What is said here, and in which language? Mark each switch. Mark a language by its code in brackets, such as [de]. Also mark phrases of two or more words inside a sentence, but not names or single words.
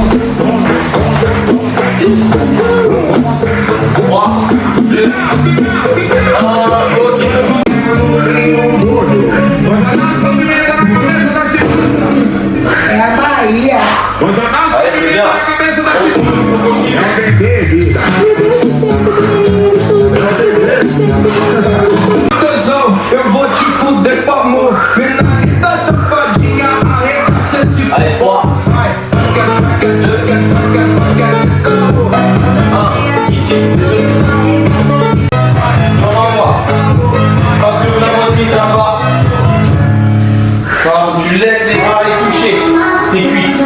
[fr] 3, 2, 1, ok. Allez, c'est bien. [pt] Eu vou te fuder com amor. Menina safadinha, arregaça esse. [fr] Allez, 3, 2, 1, ici, c'est tout. Non, moi. Pas plus la poitrine, ça va. Enfin, tu laisses les bras aller toucher tes cuisses.